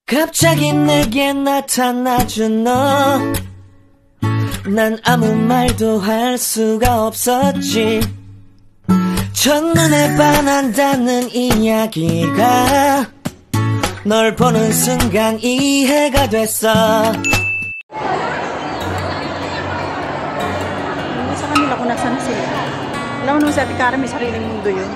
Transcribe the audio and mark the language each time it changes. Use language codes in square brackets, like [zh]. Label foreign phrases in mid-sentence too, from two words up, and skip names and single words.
[ko] 갑자기 내게 나타나준 너, 난 아무 말도 할 수가 없었지. 첫눈에 반한다는 이야기가 널 보는 순간 이해가 됐어. [tl] Sa kanila kung nasaan sila. Alam mo naman si Ate Karen, may sariling mundo yun.